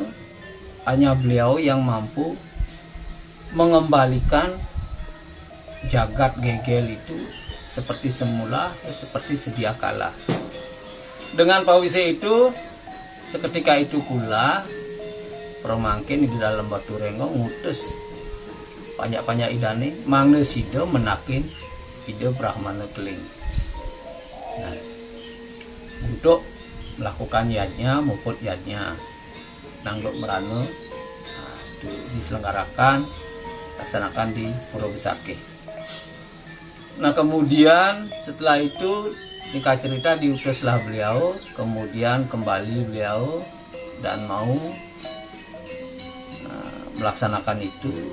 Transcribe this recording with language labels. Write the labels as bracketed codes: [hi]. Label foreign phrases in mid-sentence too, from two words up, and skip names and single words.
[id] Hanya beliau yang mampu mengembalikan jagat Gegel itu seperti semula, seperti sedia kala. Dengan pawise itu, seketika itu pula permangkin di dalam Waturenggo [ban] ngutus banyak-banyak idane mangga sida menakin [id] Ide Brahmana Keling. Nah, untuk melakukan yadnya, [ban] muput yadnya, nangluk merana, [id] itu diselenggarakan, laksanakan di Pura Besakeh. Nah, kemudian setelah itu singkat cerita diutuslah beliau, kemudian kembali beliau dan mau melaksanakan itu.